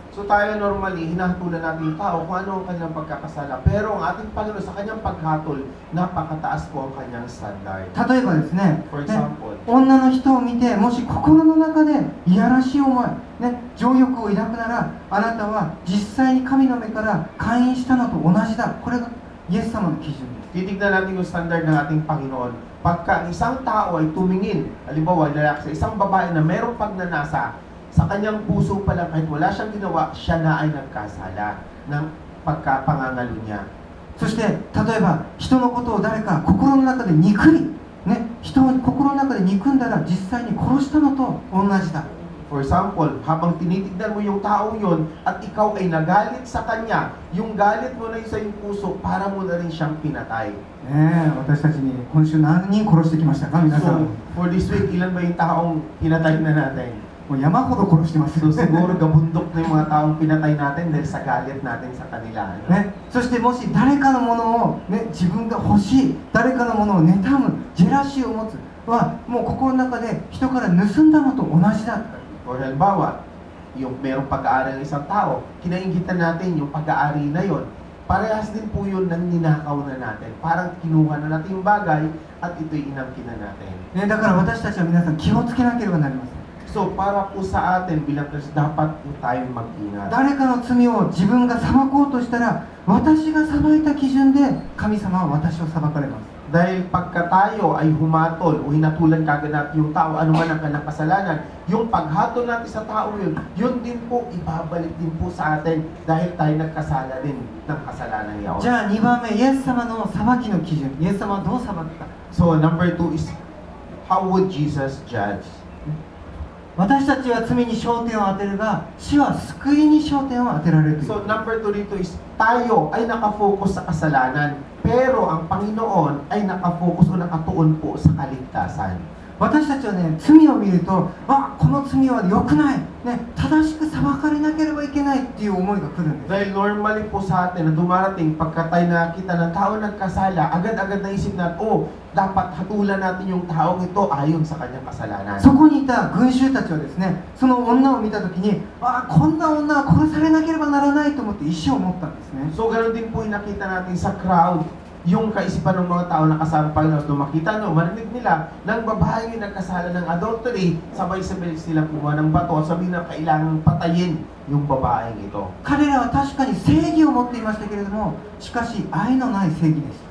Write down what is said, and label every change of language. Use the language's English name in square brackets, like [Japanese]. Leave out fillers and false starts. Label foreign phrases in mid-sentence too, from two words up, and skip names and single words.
[Filipino] So tayo normally, hinahatulan natin yung tao kung ano ang kanilang pagkakasala. Pero ang ating Panginoon sa kanyang paghatol, napakataas po ang kanyang standard. [Japanese] 例えばですね、 [English] For example, [Japanese] 女の人を見て、もし心の中でいやらしい思い、情欲を抱くなら、あなたは実際に神の目から姦淫したのと同じだ。これがイエス様の基準です。 [Filipino] titignan natin yung standard ng ating Panginoon. Pagka ang isang tao ay tumingin, halimbawa, lalaki sa isang babae na merong pagnanasa, sa kanyang puso pa lang kahit wala siyang ginawa, siya na ay nagkasala ng pagkapangangalo niya. [Japanese] そして例えば人のことを誰か心の中で憎い、人を心の中で憎んだら実際に殺したのと同じだ。 [English] For example, [Filipino] habang tinitignan mo yung taong yon at ikaw ay nagalit sa kanya, yung galit mo na yun sa iyong puso, para mo na rin siyang pinatay. [Japanese] 私たちに今週何人殺してきましたか皆さん。 [English] So, for this week, [Filipino] ilan ba yung taong pinatay na natin? [Japanese] もう山ほど殺してます。 [Filipino] So, siguro gabundok na yung mga taong pinatay natin dahil sa galit natin sa kanila. [Japanese] そしてもし誰かのものを、自分が欲しい、誰かのものを妬む、ジェラシーを持つはもう心の中で人から盗んだのと同じだ。 [Filipino] O halimbawa, yung merong pag-aari ng isang tao, kinainggitan natin yung pag-aari na yon. Parehas din po yun ng ninakaw na natin. Parang kinuha na natin yung bagay at ito'y inangkin na natin. [Japanese] だから私たちは皆さん気をつけなければなりません。 [Filipino] So, para po sa atin bilang Kristo, dapat po tayong mag-ingat. [Japanese] 誰かの罪を自分が裁こうとしたら、私が裁いた基準で神様は私を裁かれます。 [Filipino] Dahil pagka tayo ay humatol o hinatulan kagad natin yung tao, ano man ang kanyang kasalanan, yung paghatol natin sa tao yun, yun din po ibabalik din po sa atin dahil tayo nagkasala din ng kasalanan yaon. [Japanese] じゃあ2番目、イエス様の裁きの基準。イエス様はどう裁くか。 [English] So, number 2 is, how would Jesus judge? [Japanese] 私たちは罪に焦点を当てるが、主は救いに焦点を当てられるという。 [Filipino] So, number 2 dito is, tayo ay nakafocus sa kasalanan, pero ang Panginoon ay nakafocus o nakatuon po sa kaligtasan. [Japanese] 私たちはね、罪を見ると、この罪は良くない、正しく裁かれなければいけないっていう思いが来るんです。 [Filipino] Dahil normally po sa atin na dumarating pagka tayo nakita ng tao nagkasala, agad-agad naisip natin, dapat hatulan natin yung taong ito ayon sa kanyang kasalanan. [Japanese] そこにいた群衆たちはですね、その女を見たときに、こんな女は殺されなければならないと思って意思を持ったんですね。 [Filipino] So, ganoon din po yung nakita natin sa crowd, yung kaisipan ng mga tao na kasama Panginoon. Nung makita marinig nila ng babae yung nagkasala ng adultery, sabay-sabay sila kumuha ng bato, sabihin na kailangang patayin yung babaeng ito. [Japanese] 彼らは確かに正義を持っていましたけれども、しかし愛のない正義です。